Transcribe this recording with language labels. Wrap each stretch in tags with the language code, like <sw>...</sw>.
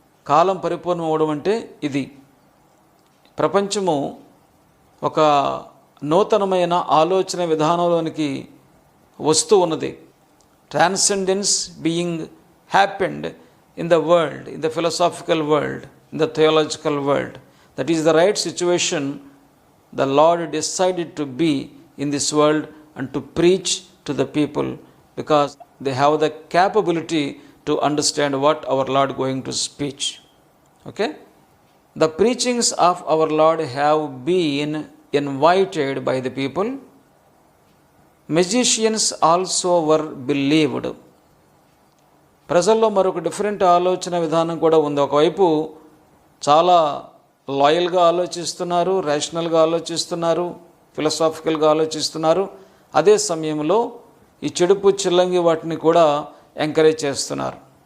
<te>కాలం పరిపూర్ణం అవడం అంటే ఇది. ప్రపంచము ఒక నూతనమైన ఆలోచన విధానంలోనికి వస్తూ ఉన్నది.</te> <en>Transcendence being happened in the world, in the philosophical world, in the theological world. That is the right situation the Lord decided to be in this world and to preach to the people, because they have the capability to understand what our Lord going to speak. Okay, the preachings of our Lord have been invited by the people. Magicians also were believed.</en> <te>ప్రజల్లో మరొక different ఆలోచన విధానం కూడా ఉంది. ఒకవైపు చాలా లాయల్గా ఆలోచిస్తున్నారు, రేషనల్గా ఆలోచిస్తున్నారు, ఫిలాసాఫికల్గా ఆలోచిస్తున్నారు. అదే సమయంలో ఈ చెడుపు చిల్లంగి వాటిని కూడా ఎంకరేజ్ చేస్తున్నారు.</te>